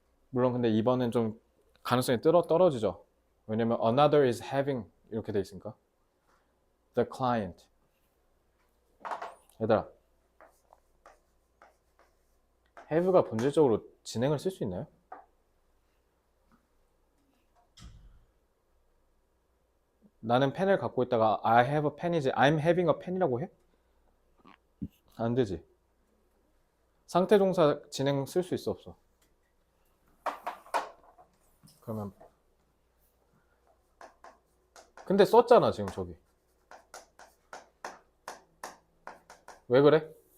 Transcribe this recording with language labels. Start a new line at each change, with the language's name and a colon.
Korean: 물론 근데 2번은 좀 가능성이 떨어지죠. 왜냐면 another is having 이렇게 돼 있으니까.
English: The client.
Korean: 얘들아, have가 본질적으로 진행을 쓸 수 있나요? 나는 펜을 갖고 있다가
English: I have a pen
Korean: 이지
English: I'm having a pen
Korean: 이라고 해? 안 되지. 상태 동사 진행 쓸 수 있어 없어? 그러면 근데 썼잖아 지금 저기. 왜 그래?